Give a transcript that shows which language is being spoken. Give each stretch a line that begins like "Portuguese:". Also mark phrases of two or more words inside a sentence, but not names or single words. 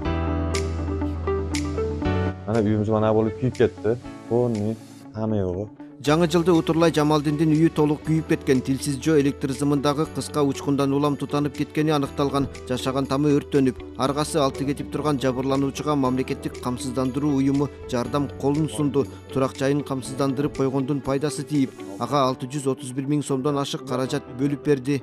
Uzbek: Ana uyimiz mana bo'lib kuyib ketdi. Bu hamma yo'g'i.
Kyrgyz: Жаңы жылды Утурлай Жамалдиндин үйү толук күйүп кеткен. Тилсиз жөө электр сымындагы кыска учкундан улам тутанып кеткени аныкталган. Жашаган тамы өрттөнүп, аргасы алты кетип турган жабырлануучуга мамлекеттик камсыздандыруу уюму жардам колун сунду. Турак жайын камсыздандырып койгондун пайдасы тийип, ага 631 миң сомдон ашык каражат бөлүп берди.